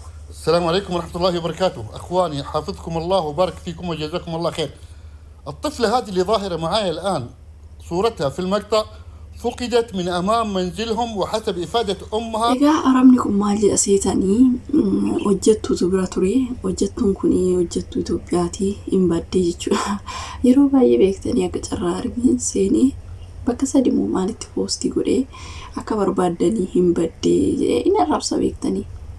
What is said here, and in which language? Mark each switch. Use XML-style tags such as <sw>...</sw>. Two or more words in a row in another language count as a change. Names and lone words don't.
<ar>السلام عليكم ورحمة الله وبركاته. أخواني حافظكم الله وبارك فيكم وجزاكم الله خير. الطفلة هذه اللي ظاهرة معايا الآن صورتها في المقطع فقدت من أمام منزلهم وحسب إفادة أمها.</ar> <om>Egaa arabni kun maal jedha seetanii hojjettuutu bira ture. Hojjettuun kun hojjettuu Itoophiyaati hin baddee jechuudha. Yeroo baay'ee beektanii akka carraa argin seenee bakka sadimoo maalitti poostii godhee akka barbaaddanii hin baddee jedhee inni arrabsa beektanii.</om>